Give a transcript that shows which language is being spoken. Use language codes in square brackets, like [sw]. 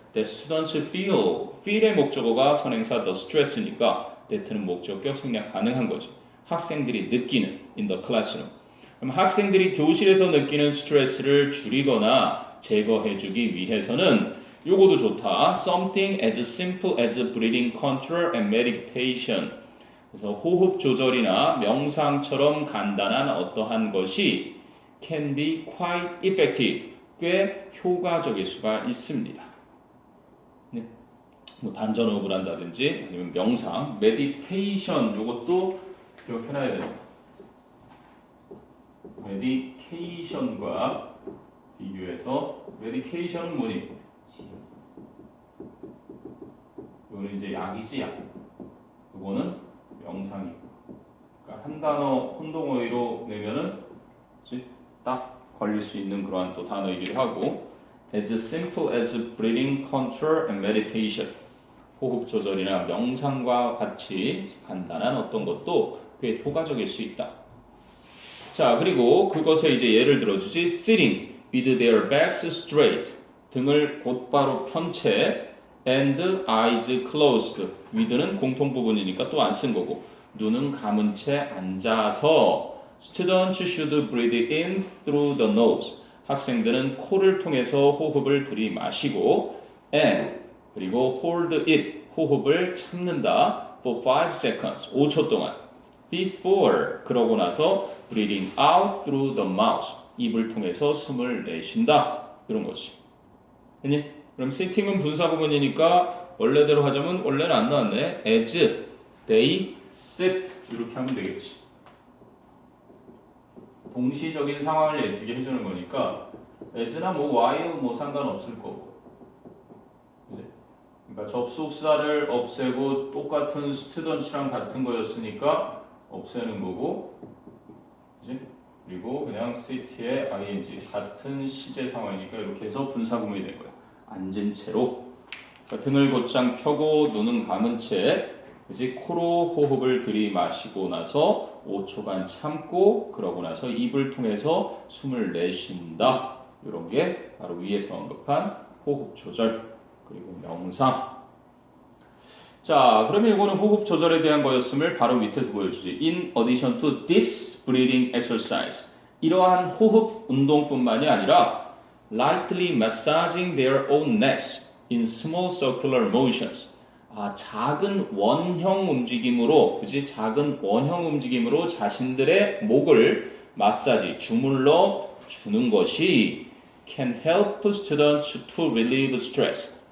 [en] The students feel, [ko] feel의 목적어가 선행사 the stress니까 that는 목적격 생략 가능한 거지. 학생들이 느끼는 [en] in the classroom. [ko] 그럼 학생들이 교실에서 느끼는 스트레스를 줄이거나 제거해주기 위해서는 요거도 좋다. [en] Something as simple as breathing control and meditation. [ko] 그래서 호흡 조절이나 명상처럼 간단한 어떠한 것이 [en] can be quite effective. [ko] 꽤 효과적일 수가 있습니다. 네. 뭐 단전호흡을 한다든지 아니면 명상, meditation 요것도 기억해놔야 됩니다. meditation과 비교해서 medication은 뭐니? 이거는 이제 약이지 약. 이거는 명상이고. 그러니까 한 단어 혼동어휘로 내면은 딱 걸릴 수 있는 그러한 또 단어이기도 하고. [en] As simple as breathing control and meditation. [ko] 호흡 조절이나 명상과 같이 간단한 어떤 것도 꽤 효과적일 수 있다. 자, 그리고 그것에 이제 예를 들어주지. [en] Sitting with their backs straight. [ko] 등을 곧바로 편 채 [en] and eyes closed. [ko] with는 공통 부분이니까 또 안 쓴 거고. 눈은 감은 채 앉아서 [en] Students should breathe in through the nose. [ko] 학생들은 코를 통해서 호흡을 들이마시고 and 그리고 [en] hold it. [ko] 호흡을 참는다. [en] for 5 seconds. [ko] 5초 동안. [en] before [ko] 그러고 나서 [en] breathing out through the mouth. [ko] 입을 통해서 숨을 내쉰다. 이런 것이. 됐니? 그럼 sitting은 분사 구문이니까 원래대로 하자면 원래는 안 나왔네. [en] as they sit [ko] 이렇게 하면 되겠지. 동시적인 상황을 예쁘게 해주는 거니까 as나 뭐 while 뭐 상관없을 거고. 그치? 그러니까 접속사를 없애고 똑같은 students랑 같은 거였으니까 없애는 거고. 그치? 그리고 그냥 sit의 ing 같은 시제 상황이니까 이렇게 해서 분사 구문이 된 거야. 앉은 채로. 그러니까 등을 곧장 펴고 눈은 감은 채 그치? 코로 호흡을 들이마시고 나서 5초간 참고 그러고 나서 입을 통해서 숨을 내쉰다. 이런 게 바로 위에서 언급한 호흡 조절 그리고 명상. 자, 그러면 이거는 호흡 조절에 대한 거였음을 바로 밑에서 보여주지. [en] In addition to this breathing exercise. [ko] 이러한 호흡 운동뿐만이 아니라 [en] lightly massaging their own necks in small circular motions. [ko] 작은 원형 움직임으로, 그지? 작은 원형 움직임으로 자신들의 목을 마사지, 주물러 주는 것이 [en] can help students to relieve stress.